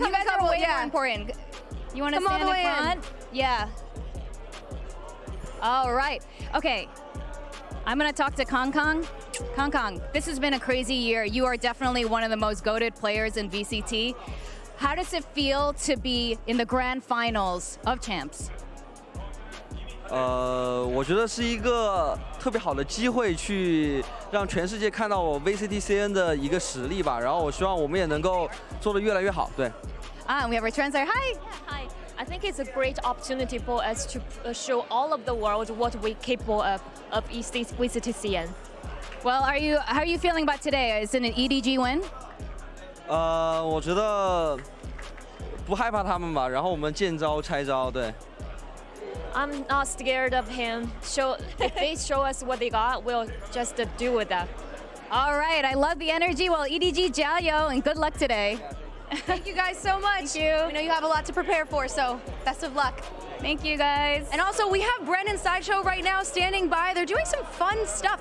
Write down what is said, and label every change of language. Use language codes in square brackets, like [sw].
[en] You guys are way more important. You want to stand in front? Yeah. All right. Okay. I'm going to talk to Kong Kong. Kong Kong, this has been a crazy year. You are definitely one of the most goated players in VCT. How does it feel to be in the grand finals of champs? [zh] 我觉得是一个特别好的机会，去让全世界看到我 VCT CN 的一个实力吧。然后我希望我们也能够做得越来越好。对。 [en] We have our translator. Hi. Hi. I think it's a great opportunity for us to show all of the world what we're capable of VCT CN. Well, how are you feeling about today? Is it an EDG win? [zh] 我觉得不害怕他们吧，然后我们见招拆招，对。 [en] I'm not scared of him. If they show us what they got, we'll just do with that. All right, I love the energy. Well, EDG, jiayo, and good luck today. Thank you guys so much. Thank you. We know you have a lot to prepare for, so best of luck. Thank you, guys. And also, we have Bren and Sideshow right now standing by. They're doing some fun stuff.